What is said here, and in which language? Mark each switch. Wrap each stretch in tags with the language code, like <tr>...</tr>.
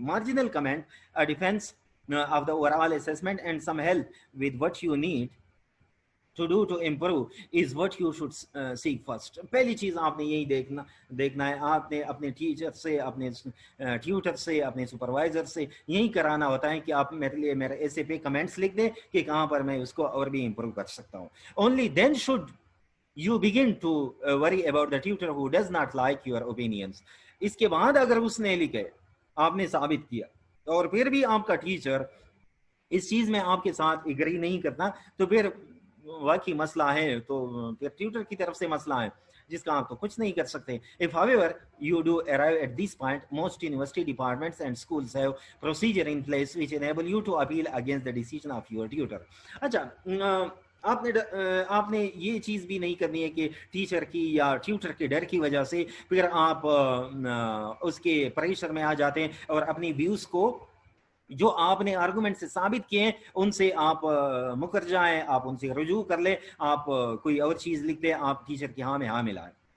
<en>Marginal comment defence of the overall assessment and some help with what you need to do to improve is what you should seek first.</en> <ur>پہلی چیز آپ نے یہی دیکھنا ہے, آپ نے اپنے ٹیچر سے اپنے ٹیوٹر سے اپنے سپروائزر سے یہی کرانا ہوتا ہے کہ آپ میرے لیے میرے ایسے پہ کمنٹس لکھ دیں کہ کہاں پر میں اس کو اور بھی امپروو کر سکتا ہوں.</ur> <en>Only then should you begin to worry about the tutor who does not like your opinions.</en> <ur>اس کے بعد اگر اس نے لکھے آپ نے ثابت کیا اور پھر بھی آپ کا ٹیچر اس چیز میں آپ کے ساتھ اگری نہیں کرتا تو پھر واقعی مسئلہ ہے, تو پھر ٹیوٹر کی طرف سے مسئلہ ہے جس کا آپ تو کچھ نہیں کر سکتے.</ur> <en>If however you do arrive at this point, most university departments and schools have procedure in place which enable you to appeal against the decision of your tutor.</en> <ur>اچھا آپ نے یہ چیز بھی نہیں کرنی ہے کہ ٹیچر کی یا ٹیوٹر کے ڈر کی وجہ سے پھر آپ اس کے پریشر میں آ جاتے ہیں اور اپنی ویوز کو جو آپ نے آرگومنٹ سے ثابت کیے ہیں ان سے آپ مکر جائیں, آپ ان سے رجوع کر لیں, آپ کوئی اور چیز لکھ دیں, آپ ٹیچر کی ہاں میں ہاں ملائیں.</ur>